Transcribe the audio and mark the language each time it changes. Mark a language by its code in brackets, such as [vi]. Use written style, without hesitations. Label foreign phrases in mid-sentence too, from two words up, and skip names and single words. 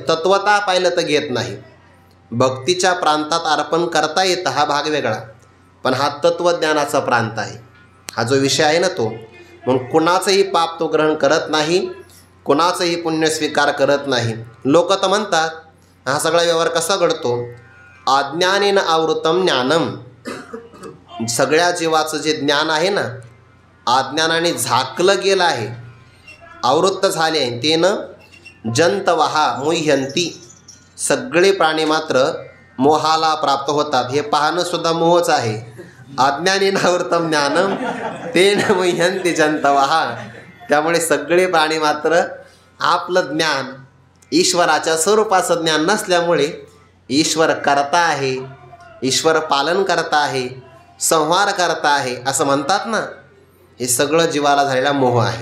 [mr] तत्वता पाहिलं तर घेत नाही. भक्तीच्या प्रांतात अर्पण करता येतं हा भाग वेगळा, पण हा तत्वज्ञानाचा प्रांत आहे, हा जो विषय आहे ना तो. म्हणून कुणाचंही पाप तो ग्रहण करत नाही, कुणाचंही पुण्य स्वीकार करत नाही. लोक तर म्हणतात हा सगळा व्यवहार कसा घडतो? [sa] अज्ञानेन आवृतम ज्ञानम. [mr] सगळ्या जीवाचं जे ज्ञान आहे ना, अज्ञानाने झाकलं गेलं आहे, आवृत्त झाले आहे, [sa] तेनं जंतवहा मुह्यंती, [mr] सगळे प्राणी मात्र मोहाला प्राप्त होतात. हे पाहणं सुद्धा मोहच आहे. [sa] अज्ञानेनावृतं ज्ञानम तेन मुह्यन्ति जंतवहा. [mr] त्यामुळे सगळे प्राणी मात्र आपलं ज्ञान ईश्वराच्या स्वरूपाचं ज्ञान नसल्यामुळे ईश्वर करता आहे, ईश्वर पालन करता आहे, संहार करता आहे असं म्हणतात ना, हे सगळं जीवाला झालेला मोह आहे.